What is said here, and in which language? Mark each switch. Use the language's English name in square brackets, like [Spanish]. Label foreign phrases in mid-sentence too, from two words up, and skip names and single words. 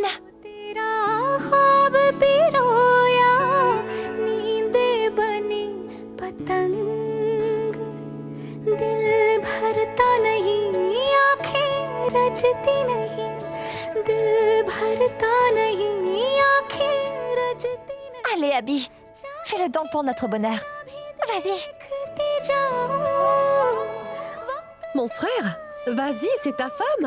[Hindi] तेरा ख्वाब पिरोया, नींदे बनी पतंग, दिल भरता नहीं, आंखें रजती नहीं, दिल भरता नहीं, आंखें रजती नहीं. [French] Allez, Abby. Fais-le donc pour notre bonheur. Vas-y. [Hindi] देखती जाऊं, [French] Mon frère, vas-y, c'est ta femme.